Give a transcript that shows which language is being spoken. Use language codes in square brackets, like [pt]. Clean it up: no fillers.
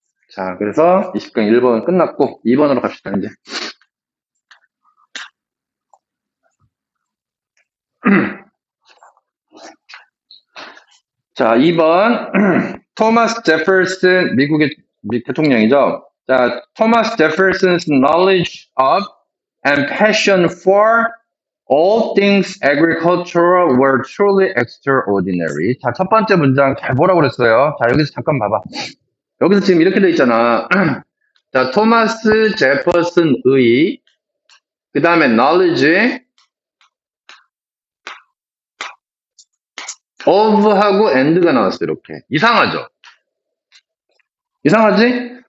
[ko] 자, 그래서 20강 1번은 끝났고 2번으로 갑시다, 이제. 자, 2번. 토마스 제퍼슨, 미국의 대통령이죠. [en] 자, 토마스 제퍼슨's knowledge of and passion for all things agricultural were truly extraordinary. [ko] 자, 첫 번째 문장 잘 보라고 그랬어요. 자, 여기서 잠깐 봐봐. 여기서 지금 이렇게 돼 있잖아. 자, 토마스 제퍼슨의 그 다음에 [en] knowledge of [ko] 하고 and가 나왔어. 이렇게. 이상하죠? 이상하지?